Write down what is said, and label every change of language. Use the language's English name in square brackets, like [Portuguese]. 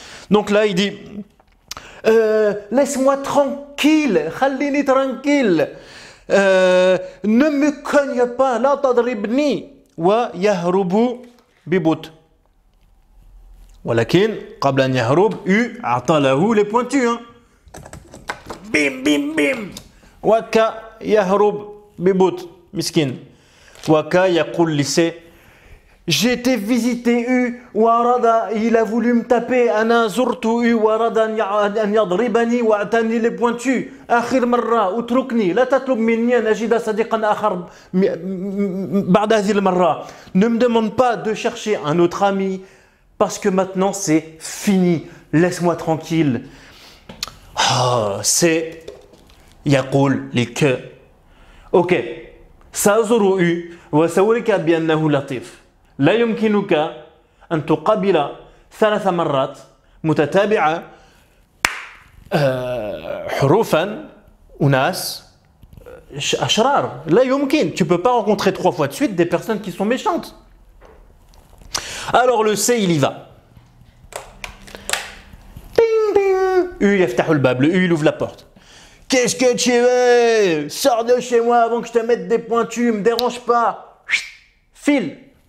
[French] Donc là, il dit laisse-moi tranquille, خليني tranquille, ne me cogne pas, [Arabic] لا تضربني. ويهرب ببطء. ولكن قبل أن يهرب U أعطى له [French] les pointus. [Arabic] بيم بيم بيم. وكا يهرب ببطء مسكين. وكا يقول لسي [French] j'ai été visiter U [Arabic] وأراد [French] il a voulu me taper [Arabic] أنا زرت U وأراد أن يضربني وأعطاني [French] les pointus. [Arabic] آخر مرة اتركني لا تطلب مني أن أجد صديقا آخر بعد هذه المرة. [French] Ne me demande pas de chercher un autre ami parce que maintenant c'est fini. Laisse-moi tranquille. [Arabic] C'est يقول لك OK سأزور U وسأوريك بأنه لطيف. لا يمكنك أن تقابل 3 مرات متتابعة حروفا أناس أشرار. لا يمكن. [French] Tu ne peux pas rencontrer 3 fois de suite des personnes qui sont méchantes. Alors le C, il y va. Ding, ding. [Arabic] U يفتح الباب. [French] Le U, il ouvre la porte. Qu'est-ce que tu veux? Sors de chez moi avant que je te mette des pointus, me dérange pas. File.